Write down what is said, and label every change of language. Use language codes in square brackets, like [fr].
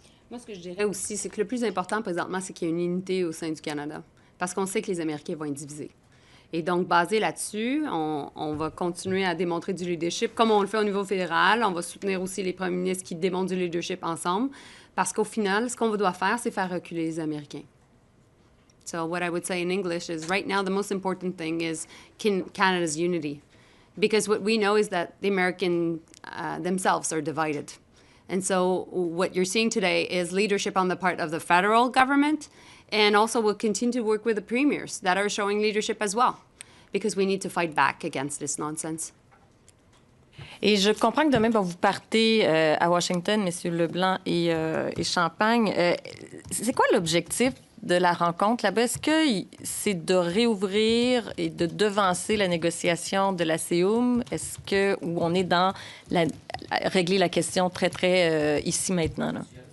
[fr] Moi, ce que je dirais aussi, c'est que le plus important présentement, c'est qu'il y ait une unité au sein du Canada. Parce qu'on sait que les Américains vont être divisés. Et donc, basé là-dessus, on va continuer à démontrer du leadership, comme on le fait au niveau fédéral. On va soutenir aussi les premiers ministres qui démontrent du leadership ensemble. Parce qu'au final, ce qu'on doit faire, c'est faire reculer les Américains. [en] So what I would say in English is, right now, the most important thing is Canada's unity. Because what we know is that the Americans themselves are divided. And so what you're seeing today is leadership on the part of the federal government, and also we'll continue to work with the premiers that are showing leadership as well, because we need to fight back against this nonsense. [fr] Et je comprends que demain, vous partez à Washington, M. Leblanc et Champagne. C'est quoi l'objectif de la rencontre là-bas, est-ce que c'est de réouvrir et de devancer la négociation de la CEUM? Est-ce que, ou on est dans régler la question très, très ici maintenant, là?